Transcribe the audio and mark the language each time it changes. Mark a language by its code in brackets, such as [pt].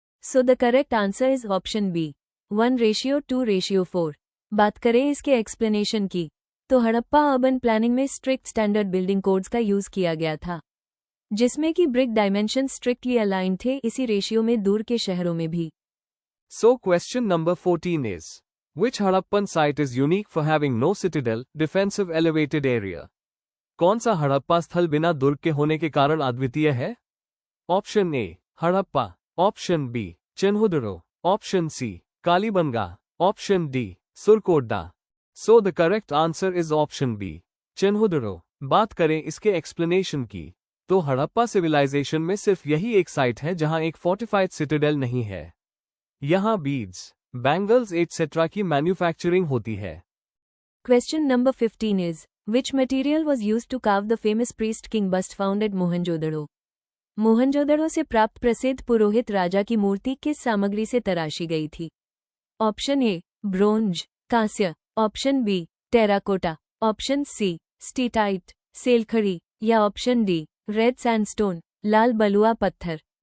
[en] So the correct answer is option B 1:2:4। [hi] बात करें इसके एक्सप्लेनेशन की, तो हड़प्पा अर्बन प्लानिंग में स्ट्रिक्ट स्टैंडर्ड बिल्डिंग कोड्स का यूज किया गया था, जिसमें कि ब्रिक डायमेंशन स्ट्रिक्टली अलाइन थे, इसी रेशियो में दूर के शहरों में भी। [en] So question number 14 is, which Harappan site is unique for having no citadel, defensive elevated area? [hi] कौन सा हड़प्पा स्थल बिना दुर्ग के होने के कारण अद्वितीय है? Option A Harappa, option B चिन्हुदुरो, option C Kalibangan, option D Surkotada. [en] So the correct answer is option B Chanhudaro. [hi] बात करें इसके एक्सप्लेनेशन की, तो हड़प्पा सिविलाइजेशन में सिर्फ यही एक साइट है जहां एक फोर्टिफाइड सिटाडेल नहीं है। यहाँ बीड्स, बैंगल्स एटसेट्रा की मैन्युफैक्चरिंग होती है। [en] Question number 15 is, which material was used to carve the famous priest king bust found at Mohenjo-daro? [hi] Mohenjodaro से प्राप्त प्रसिद्ध पुरोहित राजा की मूर्ति किस सामग्री से तराशी गई थी? ऑप्शन ए ब्रोंज कांस्य, option B terracotta, option C steatite सेलखड़ी या ऑप्शन डी रेड सैंडस्टोन लाल बलुआ पत्थर।